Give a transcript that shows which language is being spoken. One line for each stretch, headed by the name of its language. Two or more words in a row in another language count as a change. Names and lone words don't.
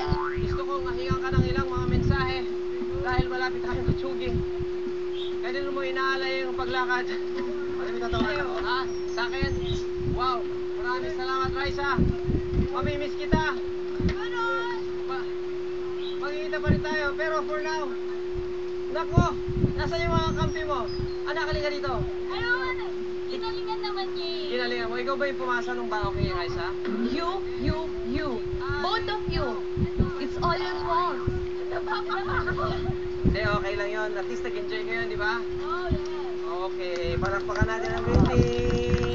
Filipino: Gusto kong mahingan ka ng ilang mga mensahe dahil malapit tayo machugi. Kaya din mo inaalay yung paglakad. Ha? Sa akin? Wow. Maraming salamat, Raisa. Mamimiss kita. Magkikita pa rin tayo.
English: Pero for now,
Filipino: nako, nasa yung mga kampi mo? Anak, halika dito. Ano? Ginalingan naman niya. Ginalingan mo. Ikaw ba yung pumasa nung bangko kay Raisa?
English: You. Both of you. It's all your fault.
Filipino: Hindi, okay lang yun.
English: At least
Filipino: nag-enjoy kayo, di ba?
English: Oh, yes.
Filipino: Okay, palakpakan natin ang
English: green team.